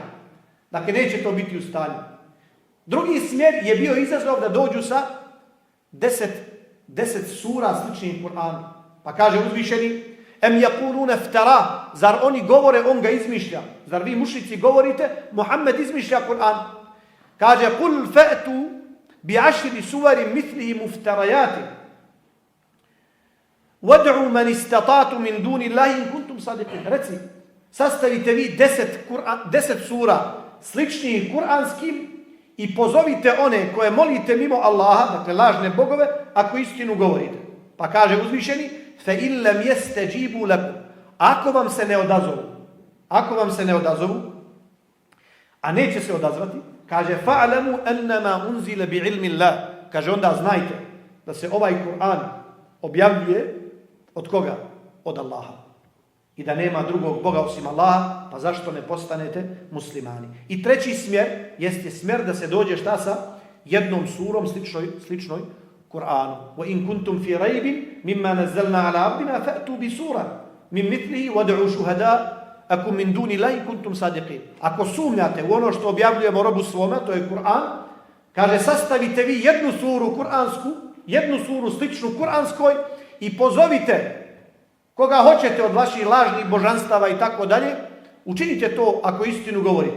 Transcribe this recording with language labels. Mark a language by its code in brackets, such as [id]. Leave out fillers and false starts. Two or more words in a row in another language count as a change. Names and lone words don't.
[bs] Dakle, neće to biti u stanju. Drugi smjer je bio izazov da dođu sa 10 sura sličnih Kur'anu. Pa kaže uzvišeni, [ar] أم يقولون افتراه, [bs] zar oni govore, on ga izmišlja. Zar vi mušrici govorite, Muhammed izmišlja Kur'an. Kaže, [ar] قل فأتوا بعشر سور مثله مفتريات. وادعوا من استطعتم من دون الله إن كنتم صادقين. [bs] Reci, sastavite vi 10 sura sličnih kuranskim i pozovite one koje molite mimo Allaha, dakle lažne bogove, ako istinu govorite. Pa kaže uzvišeni, [ar] فإن لم يستجيبوا لكم. [bs] Ako vam se ne odazovu, a neće se odazvati, kaže [ar] فاعلموا أنما أنزل بعلم الله. [bs] Kaže onda znajte da se ovaj Kur'an objavljuje od koga? Od Allaha. I da nema drugog Boga osim Allaha, pa zašto ne postanete muslimani? I treći smjer jeste smjer da se dođe šta sa jednom surom sličnoj Kur'anu. [ar] وإن كنتم في ريب مما نزلنا على عبدنا فأتوا بسورة من مثله وادعوا شهداءكم من دون الله كنتم صادقين. [bs] Ako sumnjate u ono što objavljujemo robu svome, to je Kur'an, kaže sastavite vi jednu suru kuransku, jednu suru sličnu kuranskoj i pozovite koga hoćete od vaših lažnih božanstava i tako dalje, učinite to ako istinu govorite.